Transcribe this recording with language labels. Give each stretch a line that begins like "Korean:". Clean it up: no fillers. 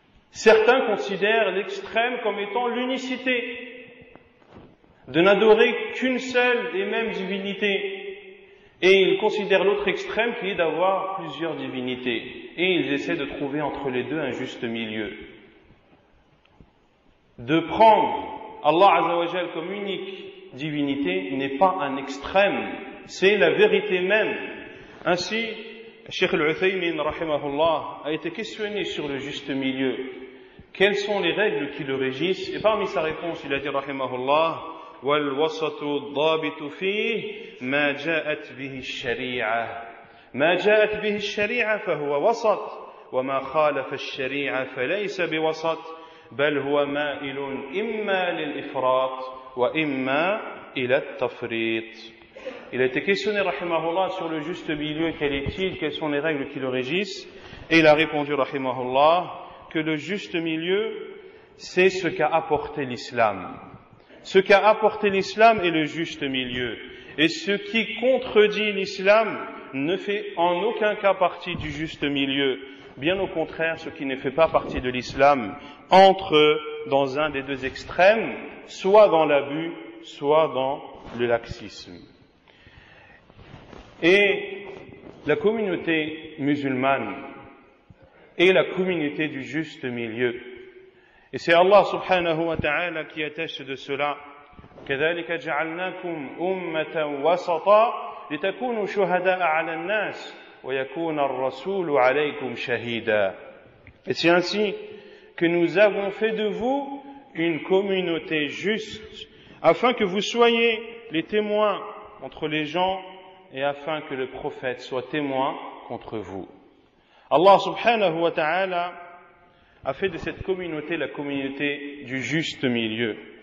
French: Certains considèrent l'extrême comme étant l'unicité, de n'adorer qu'une seule et même divinité, et ils considèrent l'autre extrême qui est d'avoir plusieurs divinités, et ils essaient de trouver entre les deux un juste milieu. De prendre Allah Azza wa Jal comme unique divinité n'est pas un extrême, c'est la vérité même. Ainsi, Cheikh Al-Uthaymin rahimahullah a été questionné sur le juste milieu.
Arabic: Quelles sont les règles qui le régissent? Et parmi sa réponse, il a dit rahimahullah: والوسط الضابط فيه ما جاءت به الشريعة ما جاءت به الشريعة فهو وسط وما خالف الشريعة فليس بوسط بل هو مائل إما للإفراط وإما إلى التفريط.
French: Il a été questionné rahimahullah sur le juste milieu, quel est-il, quelles sont les règles qui le régissent, et il a répondu rahimahullah que le juste milieu c'est ce qu'a apporté l'islam. Ce qu'a apporté l'islam est le juste milieu. Et ce qui contredit l'islam ne fait en aucun cas partie du juste milieu. Bien au contraire, ce qui ne fait pas partie de l'islam entre dans un des deux extrêmes, soit dans l'abus, soit dans le laxisme. Et la communauté musulmane est la communauté du juste milieu. Et c'est Allah subhanahu wa ta'ala qui atteste de cela.
Arabic: كذلك جعلناكم أمة وسطا لتكونوا شهداء على الناس ويكون الرسول عليكم شهيدا.
French: Et c'est ainsi que nous avons fait de vous une communauté juste, afin que vous soyez les témoins entre les gens et afin que le prophète soit témoin contre vous. Allah subhanahu wa ta'ala a fait de cette communauté la communauté du juste milieu.